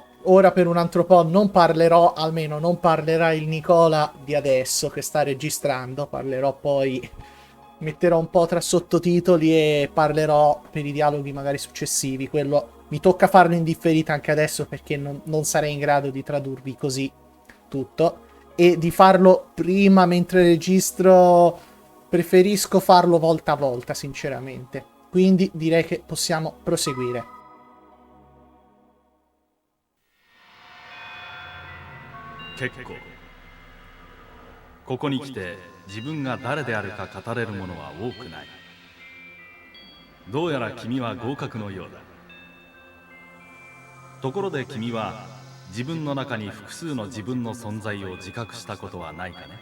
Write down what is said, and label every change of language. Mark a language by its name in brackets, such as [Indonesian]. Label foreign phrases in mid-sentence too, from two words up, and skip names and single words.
[Italian] Ora per un altro po' non parlerò, almeno non parlerà il Nicola di adesso che sta registrando, parlerò poi, metterò un po' tra sottotitoli e parlerò per i dialoghi magari successivi, quello mi tocca farlo in differita anche adesso perché non sarei in grado di tradurvi così tutto, e di farlo prima mentre registro preferisco farlo volta a volta sinceramente, quindi direi che possiamo proseguire. [Japanese] 結構ここに来て自分が誰であるか語れるものは多くない。どうやら君は合格のようだ。ところで君は自分の中に複数の自分の存在を自覚したことはないかね。